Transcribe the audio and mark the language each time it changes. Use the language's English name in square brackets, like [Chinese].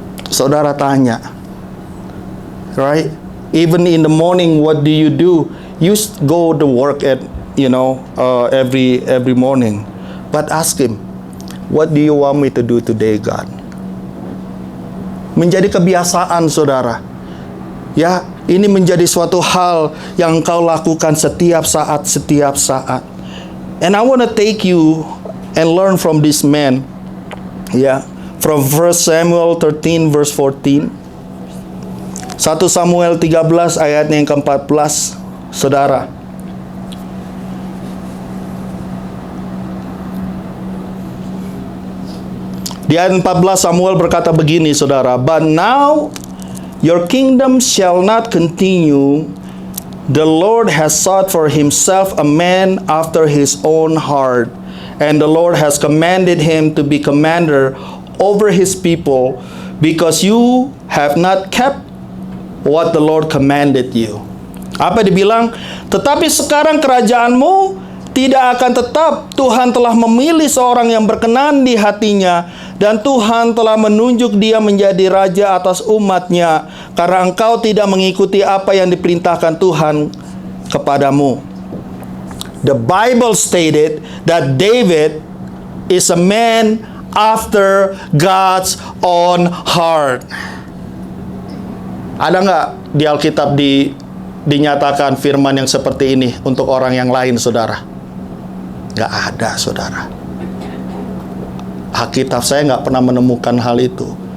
[Indonesian] Saudara tanya, [English] right? Even in the morning, what do? You go to work at, every morning. But ask Him, what do you want me to do today, God? [Indonesian] Menjadi kebiasaan, saudara. Ya, ini menjadi suatu hal yang engkau lakukan setiap saat. [English] And I want to take you and learn from this man. Ya, from 1 Samuel 13 verse 14. [Indonesian] 1 Samuel 13 ayatnya yang ke-14, saudara. Di ayat 14 Samuel berkata begini, saudara. [English] But now your kingdom shall not continue. The Lord has sought for Himself a man after His own heart. And the Lord has commanded him to be commander over His people, because you have not kept what the Lord commanded you. [Indonesian] Apa dibilang? Tetapi sekarang kerajaanmu tidak akan tetap. Tuhan telah memilih seorang yang berkenan di hatinya, dan Tuhan telah menunjuk dia menjadi raja atas umatnya, karena engkau tidak mengikuti apa yang diperintahkan Tuhan kepadamu. [English] The Bible stated that David is a man after God's own heart. [Indonesian] Ada nggak di Alkitab dinyatakan firman yang seperti ini untuk orang yang lain, saudara? Nggak ada, saudara. Alkitab saya nggak pernah menemukan hal itu.